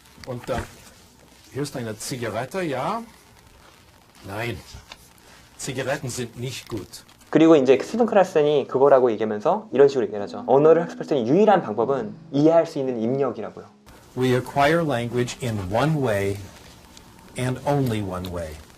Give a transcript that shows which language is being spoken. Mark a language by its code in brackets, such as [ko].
[de] Und hier ist eine Zigarette, ja? Nein. Zigaretten sind nicht gut. [ko] 그리고 이제 스티븐 크라센이 그거라고 얘기하면서 이런 식으로 얘기를 하죠. 언어를 학습할 때 유일한 방법은 이해할 수 있는 입력이라고요. [en] We acquire language in one way and only one way.